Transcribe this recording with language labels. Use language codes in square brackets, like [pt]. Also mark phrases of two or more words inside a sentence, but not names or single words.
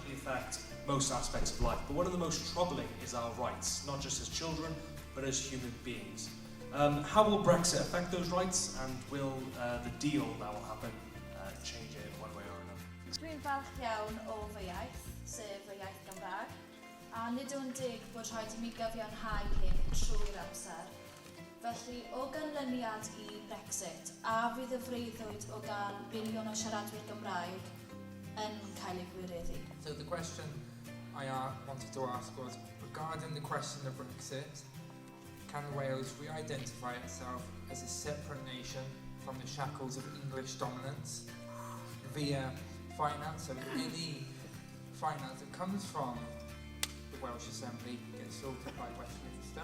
[en] affect most aspects of life, but one of the most troubling is our rights, not just as children, but as human beings. How will Brexit affect those rights, and will the deal that will happen change it one way or another? [cy] Dwi'n falch iawn o fy iaith, sef y iaith Gymraeg, a nid yw'n dig bod rhaid i mi gyfiawnhau hyn trwy'r amser. Felly, o ganlyniad i Brexit, a fydd y freuddwyd o gan biliwn o siaradwyr Gymraeg yn cael ei gwireddu? [en] So the question I wanted to ask was, regarding the question of Brexit, can Wales re-identify itself as a separate nation from the shackles of English dominance via finance? So any finance that comes from the Welsh Assembly gets sorted by Westminster.